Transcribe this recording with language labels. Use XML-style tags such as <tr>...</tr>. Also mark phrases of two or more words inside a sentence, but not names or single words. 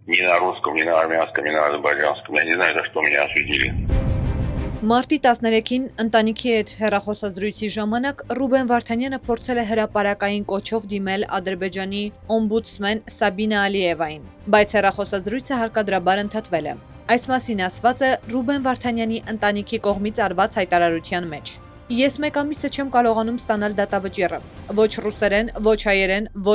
<ru>ни на русском, ни на армянском, ни на азербайджанском. Я не знаю, за что меня осудили.</ru> <hy>Մարտի 13-ին ընտանիքի հետ հեռախոսազրույցի ժամանակ Ռուբեն Վարդանյանը փորձել է հրապարակային կոչով դիմել Ադրբեջանի օմբուդսմեն Սաբինա Ալիևային, բայց հեռախոսազրույցը հարկադրաբար ընդհատվել է։ Այս մասին ասված է Ռուբեն Վարդանյանի ընտանիքի կողմից արված հայտարարության մեջ։ Ես մեկ ամիսը չեմ կարողանում ստանալ դատավճիռը, ոչ ռուսերեն, ոչ հայերեն, ոչ</hy>